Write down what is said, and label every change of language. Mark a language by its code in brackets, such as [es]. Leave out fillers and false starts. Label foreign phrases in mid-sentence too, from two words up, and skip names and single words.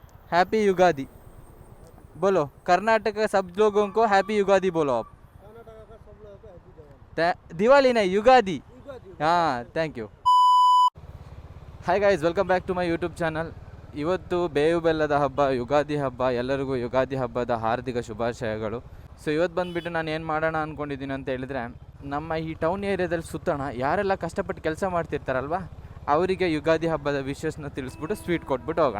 [hi] हैप्पी युगादी बोलो। कर्नाटक का सब लोगों को हैप्पी युगादी बोलो आप। कर्नाटका का सब लोगों को हैप्पी दिवाली। दिवाली नहीं, युगादी। युगाದಿ [en] ಹಾಂ, thank you. Hi guys, welcome back to my YouTube channel. [kn] ಇವತ್ತು ಬೇವು ಬೆಲ್ಲದ ಹಬ್ಬ, ಯುಗಾದಿ ಹಬ್ಬ. ಎಲ್ಲರಿಗೂ ಯುಗಾದಿ ಹಬ್ಬದ ಹಾರ್ದಿಕ ಶುಭಾಶಯಗಳು. ಸೊ ಇವತ್ತು ಬಂದುಬಿಟ್ಟು ನಾನು ಏನು ಮಾಡೋಣ ಅಂದ್ಕೊಂಡಿದ್ದೀನಿ ಅಂತ ಹೇಳಿದರೆ, ನಮ್ಮ ಈ ಟೌನ್ ಏರಿಯಾದಲ್ಲಿ ಸುತ್ತೋಣ. ಯಾರೆಲ್ಲ ಕಷ್ಟಪಟ್ಟು ಕೆಲಸ ಮಾಡ್ತಿರ್ತಾರಲ್ವ, ಅವರಿಗೆ ಯುಗಾದಿ ಹಬ್ಬದ ವಿಶೇಷನ ತಿಳಿಸ್ಬಿಟ್ಟು ಸ್ವೀಟ್ ಕೊಟ್ಬಿಟ್ಟು ಹೋಗೋಣ.